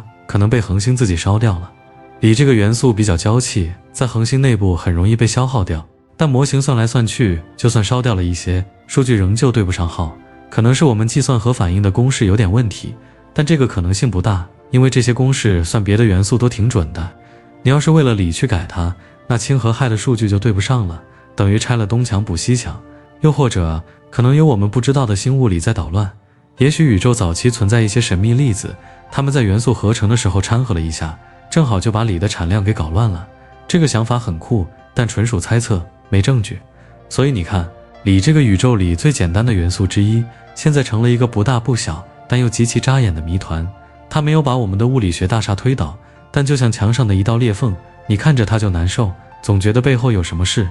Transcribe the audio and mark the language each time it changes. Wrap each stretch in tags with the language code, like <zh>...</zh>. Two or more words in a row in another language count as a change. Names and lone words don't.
<zh>可能被恆星自己燒掉了。鋰這個元素比較娇氣，在恆星內部很容易被消耗掉，但模型算來算去，就算燒掉了一些，數據仍舊对不上號。可能是我們計算核反應的公式有點問題，但這個可能性不大，因為這些公式算別的元素都挺準的。你要是為了鋰去改它，那氢和氦的數据就对不上了，等於拆了東牆補西牆。又或者可能有我們不知道的新物理在捣亂，也許宇宙早期存在一些神秘粒子，它們在元素合成的时候掺和了一下，正好就把鋰的產量給搞亂了。這個想法很酷，但純屬猜測，沒證據。所以你看，鋰這個宇宙裡最簡單的元素之一，現在成了一個不大不小但又極其扎眼的謎團。它沒有把我們的物理學大廈推倒，但就像牆上的一道裂縫，你看着它就難受，總覺得背後有什麼事。</zh>